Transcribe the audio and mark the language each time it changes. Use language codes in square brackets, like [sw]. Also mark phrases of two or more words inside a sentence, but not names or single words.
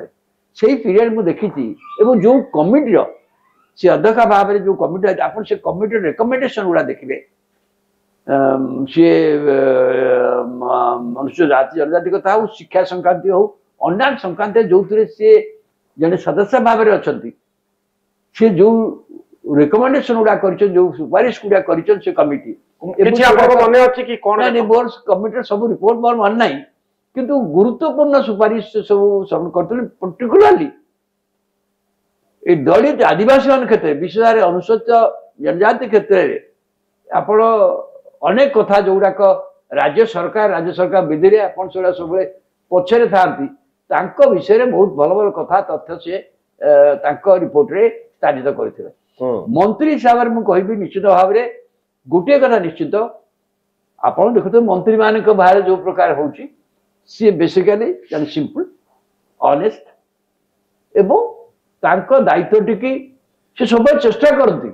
[or] ସେଇ ପିରିୟଡ ମୁଁ ଦେଖିଛି ଏବଂ ଯୋଉ କମିଟିର ସେ ଅଧ୍ୟକ୍ଷ ଭାବରେ ଯୋଉ କମିଟି ଆପଣ ସେ କମିଟିର ରେକମେଣ୍ଡେସନ ଗୁଡା ଦେଖିବେ ସିଏ ମନୁଷ୍ୟ ଜାତି ଜନଜାତି କଥା ହଉ ଶିକ୍ଷା ସଂକ୍ରାନ୍ତି ହଉ ଅନ୍ୟାନ୍ୟ ସଂକ୍ରାନ୍ତରେ ଯୋଉଥିରେ ସିଏ ଜଣେ ସଦସ୍ୟ ଭାବରେ ଅଛନ୍ତି ସେ ଯୋଉ ରେକମେଣ୍ଡେସନ ଗୁଡା କରିଛନ୍ତି ଯୋଉ ସୁପାରିଶ ଗୁଡା କରିଛନ୍ତି ସେ କମିଟି ମନେ ଅଛି କି କଣ କମିଟିର ସବୁ ରିପୋର୍ଟ ମୋର ମନେ ନାହିଁ କିନ୍ତୁ ଗୁରୁତ୍ୱପୂର୍ଣ୍ଣ ସୁପାରିଶ ସବୁ କରିଥିଲେ। ପର୍ଟିକୁଲାରଲି ଏଇ ଦଳିତ ଆଦିବାସୀ କ୍ଷେତ୍ରେ ବିଶେଷ ଭାବେ ଅନୁସୂଚିତ ଜନଜାତି କ୍ଷେତ୍ରେ ଆପଣ ଅନେକ କଥା ଯୋଉଗୁଡାକ ରାଜ୍ୟ ସରକାର ବିଧିରେ ଆପଣ ସେଗୁଡା ସବୁବେଳେ ପଛରେ ଥାନ୍ତି ତାଙ୍କ ବିଷୟରେ ବହୁତ ଭଲ ଭଲ କଥା ତଥ୍ୟ ସେ ତାଙ୍କ ରିପୋର୍ଟରେ ସ୍ଥାନିତ କରିଥିଲେ। ମନ୍ତ୍ରୀ ହିସାବରେ ମୁଁ କହିବି ନିଶ୍ଚିତ ଭାବରେ ଗୋଟିଏ କଥା ନିଶ୍ଚିତ ଆପଣ ଦେଖୁଥିବେ ମନ୍ତ୍ରୀ ମାନଙ୍କ ବାହାରେ ଯୋଉ ପ୍ରକାର ହଉଛି ସିଏ ବେସିକାଲି ଜଣେ [en] simple honest [or] ଏବଂ ତାଙ୍କ ଦାୟିତ୍ୱଟିକି ସେ ସବୁବେଳେ ଚେଷ୍ଟା କରନ୍ତି।